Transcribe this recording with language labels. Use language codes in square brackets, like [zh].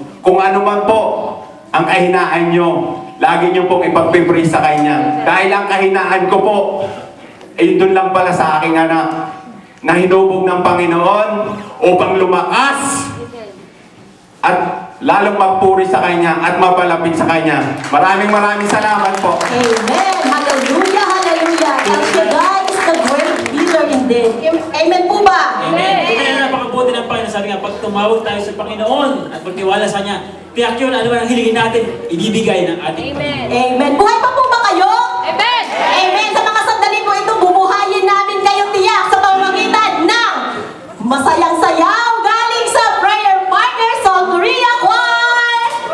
[tl] Kung ano man po ang kahinaan nyo, lagi nyo pong ipag-pray sa Kanya. Dahil ang kahinaan ko po, doon lang pala sa aking anak, na hinubog ng Panginoon upang lumakas at lalong magpuri sa Kanya at mapalapit sa Kanya. Maraming salamat po. Amen! Hallelujah! Hallelujah! [en] El Shaddai is the great healer indeed. [tl] Amen po ba? Amen. Kaya napakabuti ng Panginoon. Sabi nga, pag tumawag tayo sa Panginoon at magtiwala sa Kanya, tiyak yun, ano man ang hilingin natin, ibibigay ng ating Panginoon. Amen. Buhay pa po ba kayo? Amen! Amen. Sa mga sandali po ito, bubuhayin namin kayo tiyak sa pamamagitan ng masayang sayaw galing sa Prayer Partners of Korea Choir.